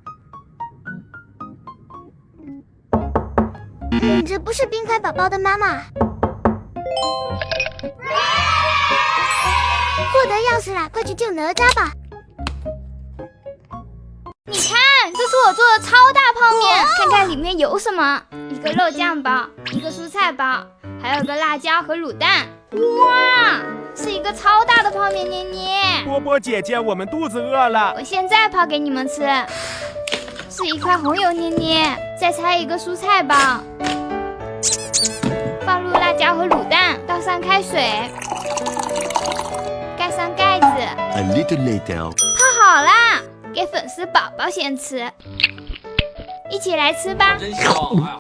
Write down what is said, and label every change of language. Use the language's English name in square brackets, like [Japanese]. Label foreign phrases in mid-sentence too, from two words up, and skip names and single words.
[Chinese] 這不是冰塊寶寶的媽媽。獲得鑰匙啦，快去救哪吒吧！你看，這是我做的超大泡面，看看裡面有什麼： 一個肉醬包，一個蔬菜包，還有個辣椒和滷蛋。哇，是一個超大的泡面，捏捏。波波姐姐，我們肚子餓了。我現在泡給你們吃。是一塊紅油，捏捏。再拆一個蔬菜包，放入辣椒和滷蛋，倒上開水，蓋上蓋子。 [English] A little later. [Chinese] 泡好啦，給粉絲寶寶先吃。一起來吃吧。真香！